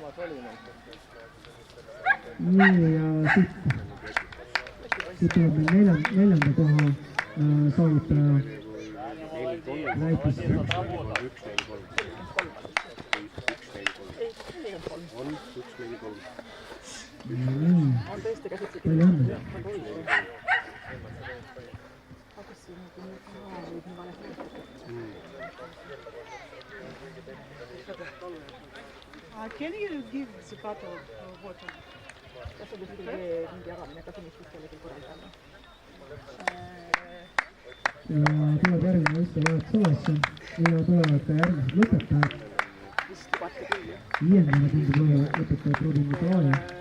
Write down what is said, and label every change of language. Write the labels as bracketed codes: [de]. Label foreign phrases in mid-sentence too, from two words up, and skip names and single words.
[et] Nii ja siit tuleb meil neljanda koha saavutaja Lätist. Palju õnne. [en] Can you give the bottle of water? [et] Kas on mingi jagamine, kas on mis kellelgi korraldama? Ja tuleb järgmine Eesti vahet salasse ja tulevad ka järgmised lõpetajad. Viiendana tundub olla lõpetajad Rudi Nikolai.